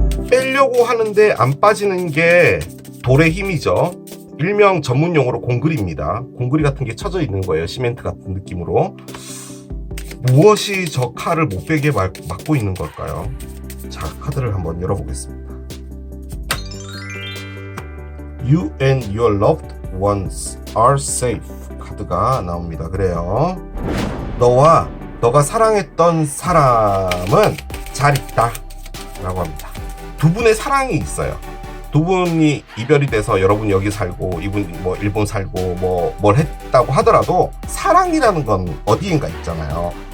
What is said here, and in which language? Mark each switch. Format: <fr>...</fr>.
<ko>빼려고 하는데 안 빠지는 게 돌의 힘이죠. 일명 전문 용어로 공그리입니다. 공그리 같은 게 쳐져 있는 거예요. 시멘트 같은 느낌으로. 무엇이 저 칼을 못 빼게 막고 있는 걸까요? 자, 카드를 한번 열어보겠습니다.</ko> <en>You and your loved ones are safe</en> <ko>카드가 나옵니다. 그래요. 너가 사랑했던 사람은 잘 있다 라고 합니다. 두 분의 사랑이 있어요. 두 분이 이별이 돼서 여러분이 여기 살고 이분이 뭐 일본 살고 뭐 뭘 했다고 하더라도 사랑이라는 건 어디인가 있잖아요.</ko>